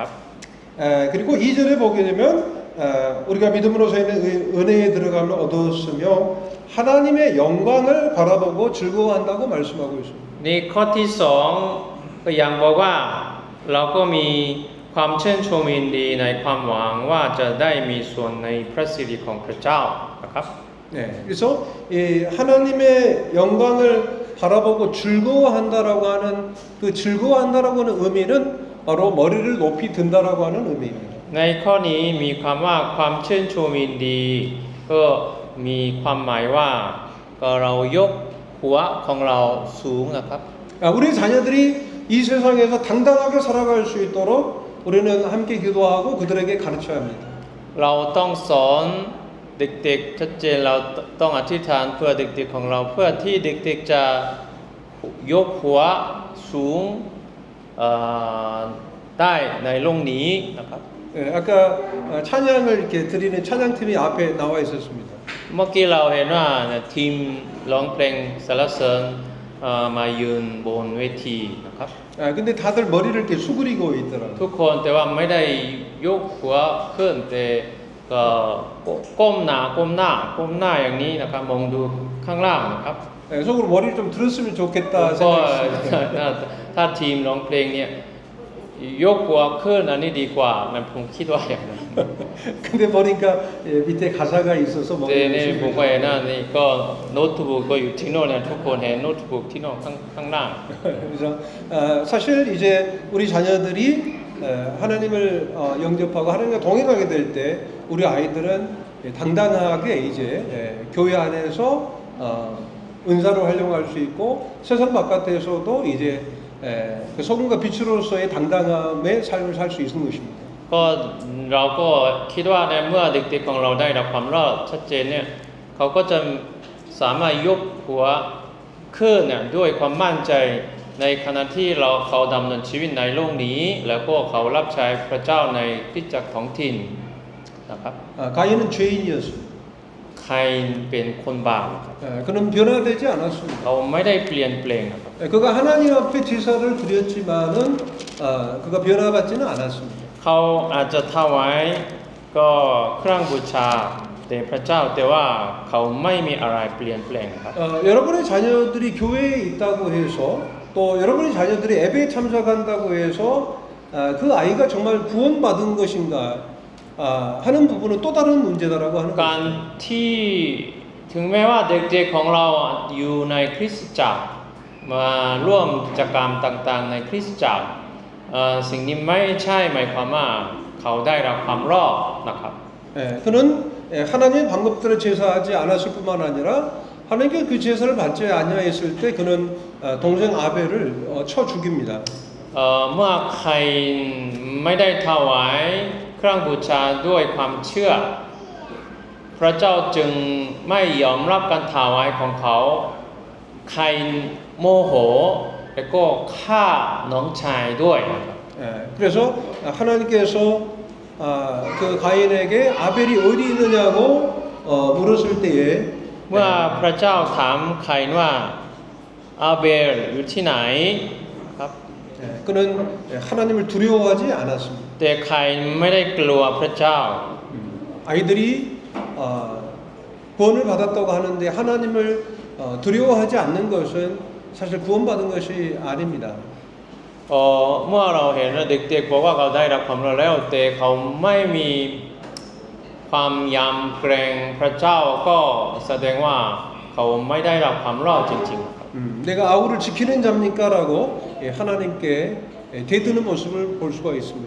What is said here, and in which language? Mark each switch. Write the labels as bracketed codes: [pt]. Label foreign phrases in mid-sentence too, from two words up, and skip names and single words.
[ko] 그리고 2절에 보게 되면 우리가 믿음으로서 있는 은혜에 들어감을 얻었으며 하나님의 영광을 바라보고 즐거워한다고 말씀하고 있습니다. [th] นี่ข้อที่สองก็ยังบอกว่าเราก็มีความชื่นชมยินดีในความหวังว่าจะได้มีส่วนในพระสิริของพระเจ้านะครับ [ko] 네, 그래서 이 하나님의 영광을 바라보고 즐거워한다라고 하는 그 즐거워한다라고 하는 의미는 바로 머리를 높이 든다라고 하는 의미입니다. [th] ในข้อนี้มีความว่าความชื่นชมยินดีก็มีความหมายว่าก็เรายกหัวของเราสูงนะครับ [ko] 우리 자녀들이 이 세상에서 당당하게 살아갈 수 있도록 우리는 함께 기도하고 그들에게 가르쳐야 합니다. [th] เราต้องสอนเด็กๆชัดเจนเราต้องอธิษฐานเพื่อเด็กๆของเราเพื่อที่เด็กๆจะยกหัวสูงได้ในโลกนี้นะครับ [ko] 아까 찬양을 이렇게 드리는 찬양팀이 앞에 나와 있었습니다. [th] เมื่อกี้เราเห็นว่าทีมร้องเพลงสรรเสริญมายืนบนเวทีนะครับ [ko] 근데 다들 머리를 이렇게 수그리고 있더라고요. [th] ทุกคนแต่ว่าไม่ได้ยกหัวขึ้นแต่ก็ก้มหน้าอย่างนี้นะครับมองดูข้างล่างนะครับ [ko] 속으로 머리를 좀 들었으면 좋겠다 [th] ก็ [ko] 생각했습니다. [th] ถ้าทีมร้องเพลงเนี่ยยกหัวขึ้นอันนี้ดีกว่านะผมคิดว่าอย่างนั้น [ko] 근데 보니까 밑에 가사가 있어서 [th] แต่นี่ [ko] 머리를 [th] ผมก็เห็นนะนี่ก็โน้ตบุ๊กก็อยู่ที่โน่นเนี่ยทุกคนเห็นโน้ตบุ๊กที่โน่นข้างล่าง [ko] 그래서 사실 이제 우리 자녀들이 하나님을 영접하고 하나님과 동행하게 될 때 우리 아이들은 당당하게 이제 교회 안에서 은사로 활용할 수 있고 세상 바깥에서도 이제 그 소금과 빛으로서의 당당함의 삶을 살 수 있는 것입니다. [th] ก็เราก็คิดว่าในเมื่อเด็กๆของเราได้รับความรอดชัดเจนเนี่ยเขาก็จะสามารถยกหัวขึ้นเนี่ยด้วยความมั่นใจในขณะที่เขาดำเนินชีวิตในโลกนี้แล้วก็เขารับใช้พระเจ้าในคริสตจักรท้องถิ่นนะครับ [ko] 가인은 죄인이었습니다. [th] ใครเป็นคนบาปครับ [ko] 그는 변화되지 않았습니다. [th] เขาไม่ได้เปลี่ยนแปลงนะครับ [ko] 그가 하나님 앞에 제사를 드렸지만은 그가 변화받지는 않았습니다. [th] เขาอาจจะถวายก็เครื่องบูชาแด่พระเจ้าแต่ว่าเขาไม่มีอะไรเปลี่ยนแปลงครับ [ko] 여러분의 자녀들이 교회에 있다고 해서 또 여러분의 자녀들이 예배에 참석한다고 해서 그 아이가 정말 구원받은 것인가 하는 부분은 또 다른 문제다라고 하는 [th] การ [ko] 것입니다. [th] ที่ถึงแม้ว่าเด็กๆของเราอยู่ในคริสตจักรมาร่วมกิจกรรมต่างๆในคริสตจักรสิ่งนี้ไม่ใช่หมายความว่าเขาได้รับความรอดนะครับ [ko] 그는 하나님의 방법대로 제사하지 않았을 뿐만 아니라 하나님께 그 제사를 받지 아니하였을 때 그는 동생 아벨을 쳐 죽입니다. [th] เมื่อใครไม่ได้ถวายเครื่องบูชาด้วยความเชื่อ พระเจ้าจึงไม่ยอมรับการถวายของเขาใครโมโหแล้วก็ฆ่าน้องชายด้วยนะครับ [ko] 그래서 하나님께서 그 가인에게 아벨이 어디 있느냐고 물었을 때에 [th] เมื่อพระเจ้าถามใครว่าอาเบลอยู่ที่ไหนครับ [ko] 그는 하나님을 두려워하지 않았습니다. [th] แต่ใครไม่ได้กลัวพระเจ้า [ko] 아이들이 구원을 받았다고 하는데 하나님을 두려워하지 않는 것은 사실 구원받은 것이 아닙니다. [th] เมื่อเราเห็นเด็กๆบอกว่าเขาได้รับความรอดแล้วแต่เขาไม่มีความยำเกรงพระเจ้าก็แสดงว่าเขาไม่ได้รับความรอดจริงๆครับ [ko] 내가 아우를 지키는 자입니까라고 하나님께 대드는 모습을 볼 수가 있습니다.